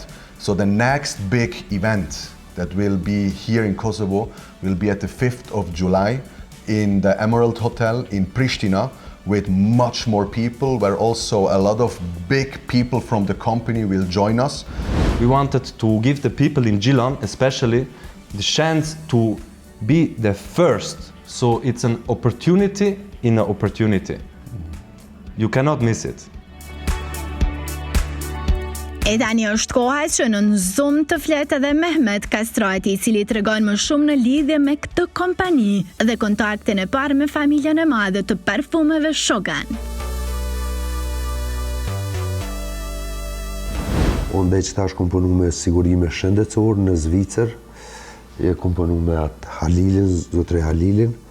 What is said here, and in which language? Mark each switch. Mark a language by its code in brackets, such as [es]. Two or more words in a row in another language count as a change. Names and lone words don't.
[en] So the next big event that will be here in Kosovo will be at the 5th of July in the Emerald Hotel in Pristina, with much more people, where also a lot of big people from the company will join us. We wanted to give the people in Geelong, especially, the chance to be the first. So it's an opportunity in an opportunity. You cannot miss it. [sq] E tani është koha që në Zoom të flet edhe Mehmet Kastrati, i cili tregon më shumë në lidhje me këtë kompani dhe kontaktin e parë me familjen e madhe të parfumeve Shogun. Unë dhe që tash kom punu me sigurime shëndetësor në Zvicër, kom punu me atë Halilin, zotre Halilin.